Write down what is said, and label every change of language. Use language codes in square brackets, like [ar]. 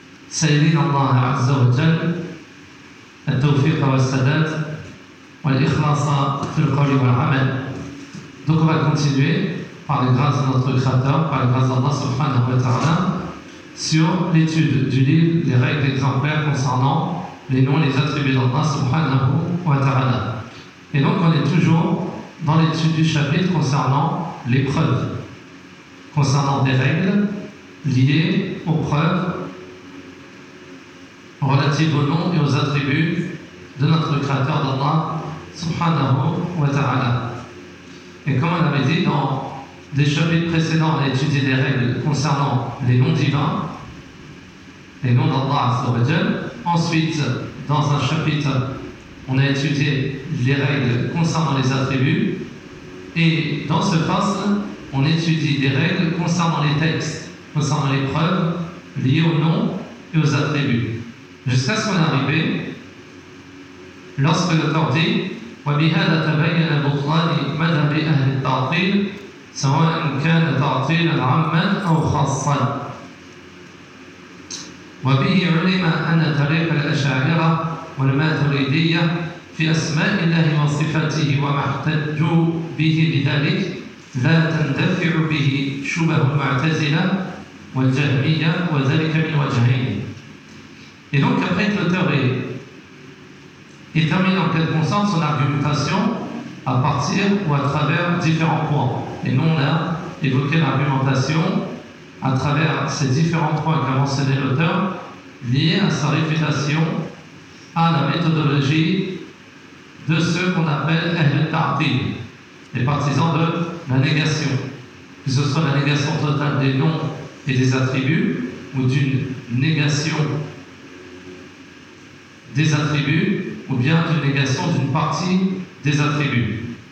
[ar] سيدنا الله عز وجل التوفيق والسداد والإخلاص في القول والعمل [fr] دوك va continuer par les grâces de notre Créateur par les grâces d'Allah subhanahu wa ta'ala sur l'étude du livre des règles des grands-pères concernant les noms et les attributs d'Allah subhanahu wa ta'ala. Et donc on est toujours dans l'étude du chapitre concernant les preuves, concernant des règles liées aux preuves relatives aux noms et aux attributs de notre Créateur d'Allah subhanahu wa ta'ala. Et comme on avait dit dans des chapitres précédents, on a étudié des règles concernant les noms divins, les noms d'Allah Azza wa Jal. Ensuite, dans un chapitre, on a étudié les règles concernant les attributs. Et dans ce passage, on étudie des règles concernant les textes, concernant les preuves liées aux noms et aux attributs. Jusqu'à ce qu'on est arrivé, lorsque l'auteur dit [ar] وَبِهَذَا تَبَيَّنَ بُطْلَانِ مَذْهَبِ أَهْلِ التَّعْطِيلِ سواء كان تعطيلا عاما او خاصا وبه علم ان طريق الاشاعره والماتريديه في اسماء الله وصفاته وما احتجوا به لذلك لا تندفع به شبه المعتزله والجهميه وذلك من وجهين [fr] et donc après l'auteur il termine en quelque sorte son argumentation à partir ou à travers différents points. Et nous, on a évoqué l'argumentation à travers ces différents points qu'a mentionné l'auteur, liés à sa réfutation à la méthodologie de ceux qu'on appelle Ahl-Ta'til, les partisans de la négation, que ce soit la négation totale des noms et des attributs, ou d'une négation des attributs, ou bien d'une négation d'une partie des attributs.